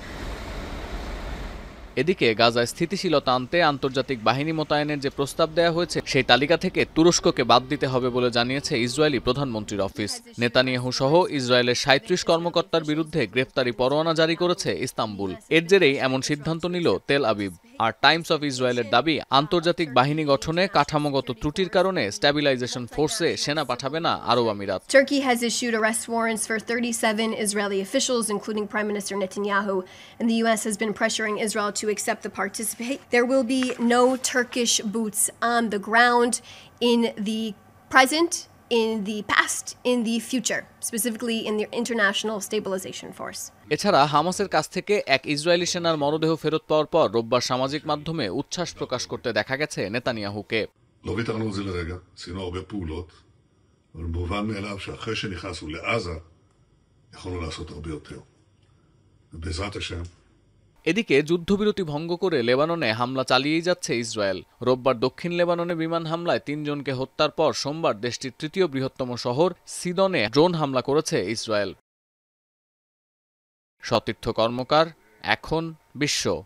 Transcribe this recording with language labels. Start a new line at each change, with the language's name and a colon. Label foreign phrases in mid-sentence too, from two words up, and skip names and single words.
Bangla: এদিকে গাজায় স্থিতিশীলতা আনতে আন্তর্জাতিক বাহিনী মোতায়েনের যে প্রস্তাব দেওয়া হয়েছে সেই তালিকা থেকে তুরস্ককে বাদ দিতে হবে বলে জানিয়েছে ইসরায়েলি প্রধানমন্ত্রীর অফিস। নেতানিয়াহু সহ ইসরায়েলের 37 কর্মকর্তার বিরুদ্ধে গ্রেফতারি পরোয়ানা জারি করেছে ইস্তাম্বুল। এর জেরেই এমন সিদ্ধান্ত নিল তেল আবিব। আর টাইমস অফ ইসরায়েলের দাবি, আন্তর্জাতিক বাহিনী গঠনে কাঠামোগত ত্রুটির কারণে স্ট্যাবিলাইজেশন ফোর্সে সেনা পাঠাবে না আরব আমিরাত।
English: Turkey has issued arrest warrants for 37 Israeli officials, including Prime Minister Netanyahu, and the U.S. has been pressuring Israel to accept the participate. There will be no Turkish boots on the ground in the present, in the past, in the future, specifically in the International Stabilization Force.
Bangla: এছাড়া হামাসের কাছ থেকে এক ইসরায়েলি সেনার মরদেহ ফেরত পাওয়ার পর রোববার সামাজিক মাধ্যমে উচ্ছ্বাস প্রকাশ করতে দেখা গেছে নেতানিয়াহুকে।
Hebrew: לא ויתרנו על זה לרגע, עשינו הרבה פעולות, אבל מובן מאליו שאחרי שנכנסנו לעזה, יכולנו לעשות הרבה יותר. ובעזרת השם,
Bangla: এদিকে যুদ্ধবিরতি ভঙ্গ করে লেবাননে হামলা চালিয়েই যাচ্ছে ইসরায়েল। রোববার দক্ষিণ লেবাননে বিমান হামলায় 3 জনকে হত্যার পর সোমবার দেশটির 3য় বৃহত্তম শহর সিদনে ড্রোন হামলা করেছে ইসরায়েল। সতীর্থ কর্মকার, এখন বিশ্ব।